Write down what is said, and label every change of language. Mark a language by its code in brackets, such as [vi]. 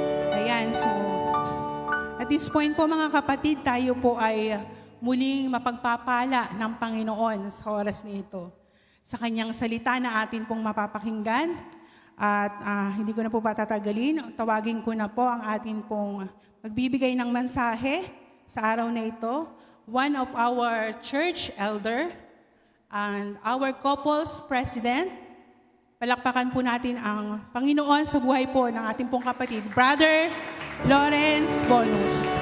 [tl] Ayan, [en] so, at this point [tl] po mga kapatid, tayo po ay muling mapagpapala ng Panginoon sa oras na ito. Sa kanyang salita na atin pong mapapakinggan. At hindi ko na po patatagalin. Tawagin ko na po ang atin pong magbibigay ng mensahe sa araw na ito. [en] One of our church elder and our couple's president. [tl] Palakpakan po natin ang Panginoon sa buhay po ng ating pong kapatid, Brother Lawrence Bonus.